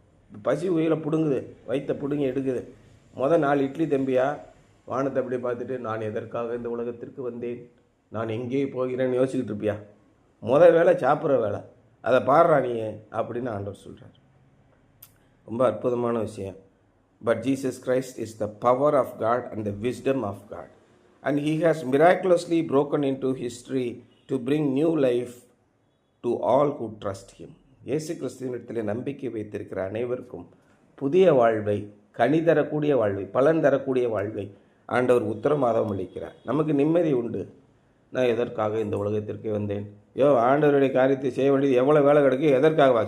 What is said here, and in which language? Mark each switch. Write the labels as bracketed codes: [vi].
[ta] பசி உயிரை பிடுங்குது, வயிற்றை பிடுங்கி எடுக்குது. 4 இட்லி தம்பியா, வானத்தை அப்படி பார்த்துட்டு நான் எதற்காக இந்த உலகத்திற்கு வந்தேன், நான் எங்கே போகிறேன்னு யோசிச்சுக்கிட்டு இருப்பியா? வேலை சாப்பிட்ற வேலை, அதை பாடுறா நீ அப்படின்னு ஆண்டவர் சொல்கிறார். ரொம்ப அற்புதமான விஷயம். [en] But Jesus Christ is the power of God and the wisdom of God and he has miraculously broken into history to bring new life to all who trust him. [ta] இயேசு கிறிஸ்துவினிடத்தில் நம்பிக்கை வைத்திருக்கிற அனைவருக்கும் புதிய வாழ்வை, கனி தரக்கூடிய வாழ்வை, பலன் தரக்கூடிய வாழ்வை ஆண்டவர் உத்தரவாதம் அளிக்கிறார். நமக்கு நிம்மதி உண்டு. நான் எதற்காக இந்த உலகத்திற்கு வந்தேன்? ஆண்டவருடைய காரியத்தை செய்ய வேண்டியது எவ்வளோ வேலை கிடைக்கும், எதற்காகவா?